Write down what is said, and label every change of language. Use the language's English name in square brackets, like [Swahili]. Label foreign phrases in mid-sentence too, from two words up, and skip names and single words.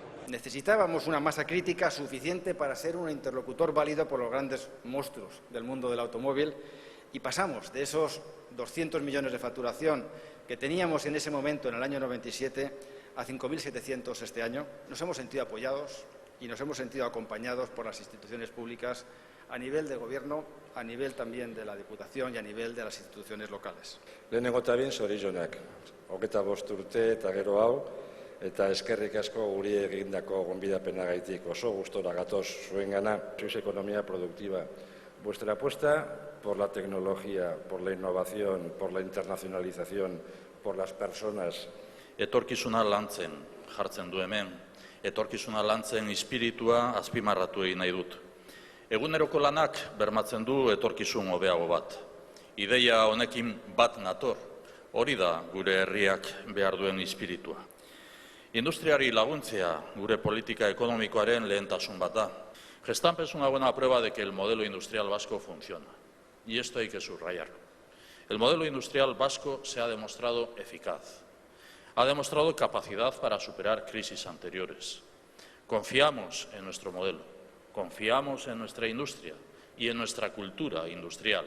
[Spanish] Necesitábamos una masa crítica suficiente para ser un interlocutor válido por los grandes monstruos del mundo del automóvil y pasamos de esos 200 millones de facturación que teníamos en ese momento, en el año 97, a 5.700 este año. Nos hemos sentido apoyados y nos hemos sentido acompañados por las instituciones públicas a nivel de Gobierno, a nivel también de la Diputación y a nivel de las instituciones locales. [Basque] Lehenengo eta behin zorionak, 25 urte eta gero hau, eta eskerrik asko guri egindako gonbidapenagatik oso gustora gatoz zuengana. [Spanish] Sois economía productiva. Vuestra apuesta por la tecnología, por la innovación, por la internacionalización, por las personas. [Basque] Etorkizuna lantzen jartzen du hemen, etorkizuna lantzen espiritua azpimarratu egin nahi dut. Eguneroko lanak bermatzen du etorkizun hobeago bat. Ideia honekin bat nator, hori da gure herriak behar duen espiritua. Industriari laguntzea gure politika ekonomikoaren lehentasun bat da. [Spanish] Gestamp es una buena prueba de que el modelo industrial vasco funciona. Y esto hay que subrayarlo. El modelo industrial vasco se ha demostrado eficaz. Ha demostrado capacidad para superar crisis anteriores. Confiamos en nuestro modelo, confiamos en nuestra industria y en nuestra cultura industrial.